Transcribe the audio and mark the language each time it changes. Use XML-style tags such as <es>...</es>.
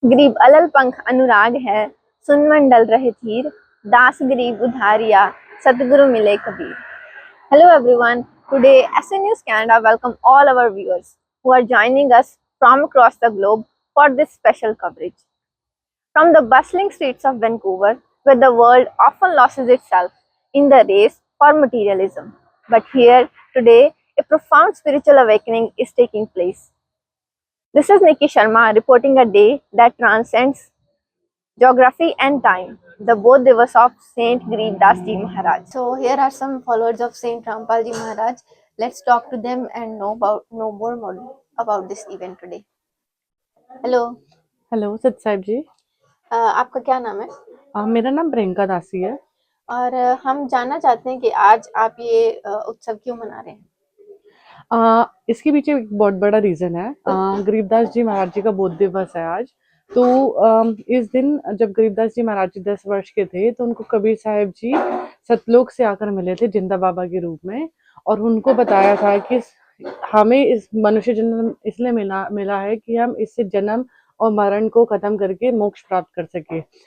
<hi>गरीब अलल पंख अनुराग है, सुन मंडल रहे धीर, दास गरीब उधारिया, सतगुरु मिले Kabir.</hi> <en>Hello everyone. Today SN News Canada welcome all our viewers who are joining us from across the globe for this special coverage. From the bustling streets of Vancouver, where the world often loses itself in the race for materialism. But here, today, a profound spiritual awakening is taking place. This is Nikki Sharma reporting a day that transcends geography and time, the Bodh Divas of Saint Garibdas Ji Maharaj. So here are some followers of Saint Rampal Ji Maharaj. Let's talk to them and know more about this event today. Hello,</en> <hi>hello सत साहिब जी। आपका क्या नाम है? मेरा नाम प्रियंका दासी है। और हम जानना चाहते हैं कि आज आप ये उत्सव क्यों मना रहे हैं? इसके पीछे एक बहुत बड़ा रीज़न है। गरीबदास जी महाराज जी का बोध दिवस है आज। तो इस दिन जब गरीबदास जी महाराज जी 10 वर्ष के थे तो उनको कबीर साहिब जी सतलोक से आकर मिले थे जिंदा बाबा के रूप में, और उनको बताया था कि हमें इस मनुष्य जन्म इसलिए मिला है कि हम इससे जन्म और मरण को खत्म करके मोक्ष प्राप्त कर सके।</hi>